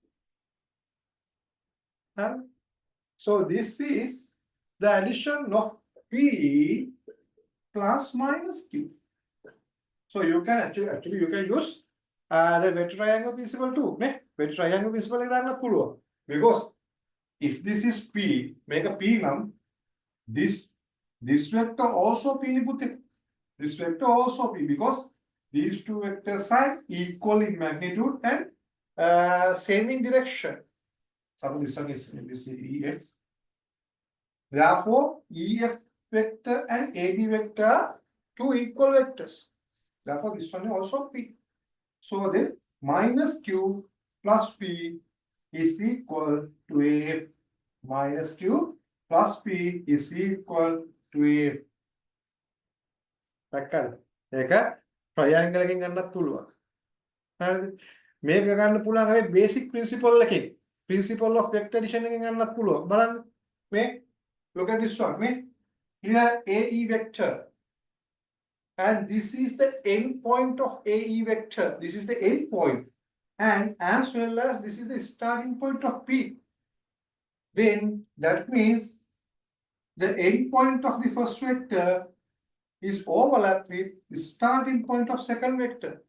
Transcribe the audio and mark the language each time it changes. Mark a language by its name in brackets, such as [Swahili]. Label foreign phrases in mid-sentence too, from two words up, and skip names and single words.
[English] So this is the addition of p plus minus q. So you can actually you can use the vector triangle principle too. Vector triangle principle [Sinhala] එක දාන්නත් පුළුවන්. [English] Because if this is p, make a p num, this vector also p input. This vector also p because these two vectors are equal in magnitude and same in direction. So this one is EF. Therefore, EF vector and AD vector are two equal vectors. Therefore, this one is also p. So then minus q plus p is equal to AF. Minus q plus p is equal to AF. [Sinhala] දැක්කද? ඒක ට්‍රයැන්ගල් එකෙන් ගන්නත් පුළුවන්. හරිද? මේක ගන්න පුළුවන් හැබැයි [English] basic principle [Sinhala] එකෙන්. [English] Principle of vector addition [Sinhala] එකෙන් ගන්නත් පුළුවන්. බලන්න. [English] මේ look at this one. මේ here AE vector, and this is the end point of AE vector. This is the end point, and as well as this is the starting point of P. Then that means the end point of the first vector is overlapped with the starting point of second vector.